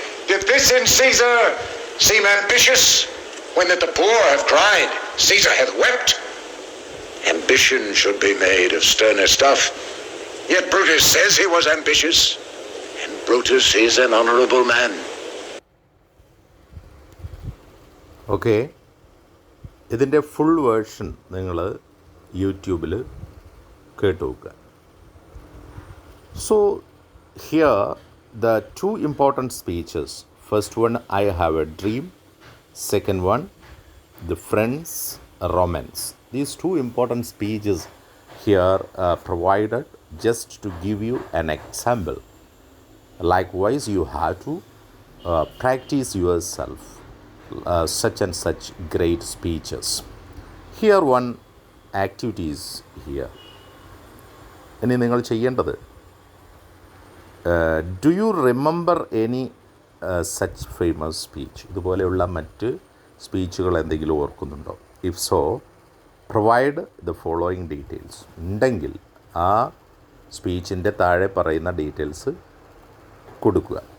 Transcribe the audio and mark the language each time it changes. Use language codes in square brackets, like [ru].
[en] Did this in Caesar seem ambitious, when that the poor have cried, Caesar hath wept? Ambition should be made of sterner stuff. Yet Brutus says he was ambitious, and Brutus is an honorable man. Okay. [ml] ഇതിൻ്റെ full version നിങ്ങൾ യൂട്യൂബിൽ കേട്ട് നോക്കുക. [en] So here the two important speeches. First one, I have a dream. Second one, the friends Romans. These two important speeches here are provided just to give you an example Likewise, you have to practice yourself such and such great speeches. Here one activity is here. [ml] ഇനി നിങ്ങൾ ചെയ്യേണ്ടത്, [en] Do you remember any such famous speech? [ml] ഇതുപോലെയുള്ള മറ്റ് സ്പീച്ചുകൾ എന്തെങ്കിലും ഓർക്കുന്നുണ്ടോ? [en] If so, provide the following details. [ml] ഉണ്ടെങ്കിൽ ആ സ്പീച്ചിൻ്റെ താഴെ പറയുന്ന ഡീറ്റെയിൽസ് കൊടുക്കുക.